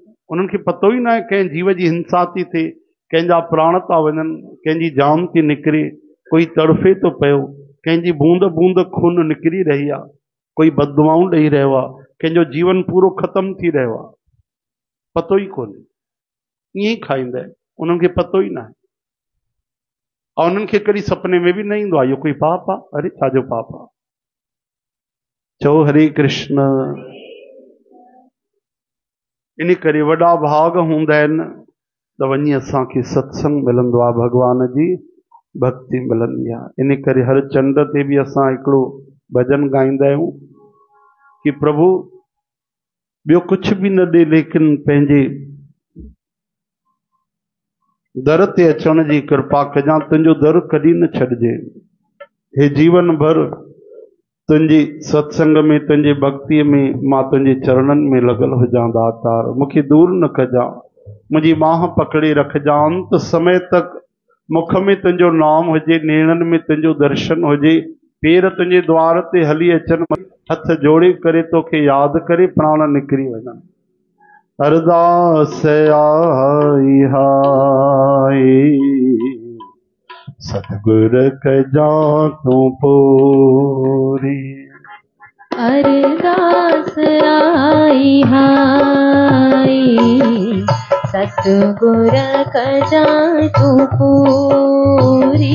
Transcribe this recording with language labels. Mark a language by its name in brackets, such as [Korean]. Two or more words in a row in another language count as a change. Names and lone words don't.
[Sindhi] उन्हनि खे पतो ई न आहे कंहिं जीव जी हिंसा थी थिए, कंहिंजा प्राण था वञनि, कंहिंजी जान थी निकिरे, कोई तड़फे थो पियो, कंहिंजी बूंद बूंद खून निकिरी रही आहे, कोई बददुआऊं ॾेई रहियो आहे, कंहिंजो जीवन पूरो ख़त्म थी रहियो आहे, पतो ई कोन्हे। ईअं ई खाईंदा आहिनि, उन्हनि खे पतो ई न आहे। और उन्हनि खे कॾहिं सपने में बि न ईंदो आहे इहो कोई पाप आहे। अरे छाजो पाप आहे? चओ हरे कृष्ण। इन करे वॾा भाग हूंदा आहिनि त वञी असांखे सत्संग मिलंदो आहे, भॻवान जी भक्ति मिलंदी आहे। इन करे हर चंड ते बि असां हिकिड़ो भॼन गाईंदा आहियूं कि प्रभु ॿियो कुछ भी न ॾे, लेकिन पंहिंजे दर ते अचण जी कृपा कजां, तुंहिंजो दर कॾहिं न छॾिजे। हे जीवन भर तुंहिंजी सत्संग में, तुंहिंजे भक्तीअ में मां तुंहिंजे चरणनि में लॻल हुजां दातार, मूंखे दूर न कजां, मुंहिंजी बांह पकड़े रखजां। अंत समय तक मुख में तुंहिंजो नाम हुजे, नेणनि में तुंहिंजो दर्शन हुजे, पेर तुंहिंजे द्वार ते हली अचनि, हथ जोड़े करे तोखे यादि करे प्राण निकिरी वञनि। अरदास आई हाय सतगुर कजां तूं पूरी। अरदास आई हाय सतगुर कजां तूं पूरी।